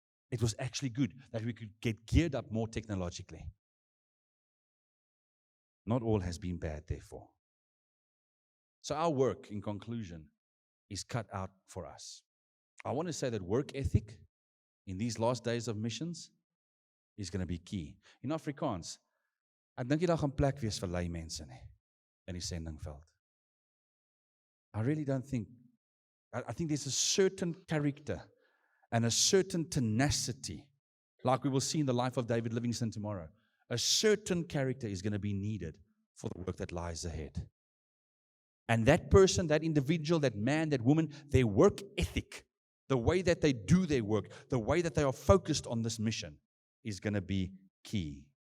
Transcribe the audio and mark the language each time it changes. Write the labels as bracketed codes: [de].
[en] It was actually good that we could get geared up more technologically. Not all has been bad, therefore. So our work, in conclusion, is cut out for us. I want to say that work ethic in these last days of missions is going to be key. In Afrikaans, [af] ek dink jy daar gaan plek wees vir lui mense nie in die sendingveld. [en] I really don't think. I think there's a certain character and a certain tenacity, like we will see in the life of David Livingstone tomorrow. A certain character is going to be needed for the work that lies ahead. And that person, that individual, that man, that woman, their work ethic, the way that they do their work, the way that they are focused on this mission is going to be key.